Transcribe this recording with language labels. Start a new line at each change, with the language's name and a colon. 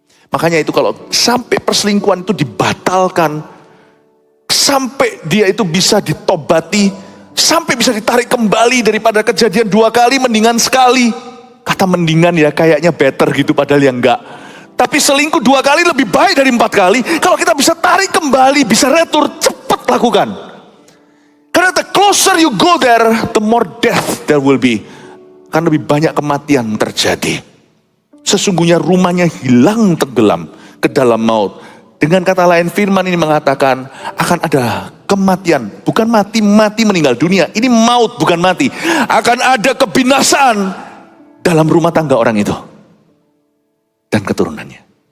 Indonesian: Makanya itu kalau sampai perselingkuhan itu dibatalkan, sampai dia itu bisa ditobati, sampai bisa ditarik kembali daripada kejadian 2 kali, mendingan sekali. Kata mendingan ya kayaknya better gitu, padahal ya enggak. Tapi selingkuh 2 kali lebih baik dari 4 kali. Kalau kita bisa tarik kembali, bisa retur, cepat lakukan.
English: Karena the closer you go there, the more death there will be.
Indonesian: Akan lebih banyak kematian terjadi. Sesungguhnya rumahnya hilang tenggelam ke dalam maut. Dengan kata lain firman ini mengatakan akan ada kematian. Bukan mati meninggal dunia. Ini maut bukan mati. Akan ada kebinasaan dalam rumah tangga orang itu. Dan keturunannya.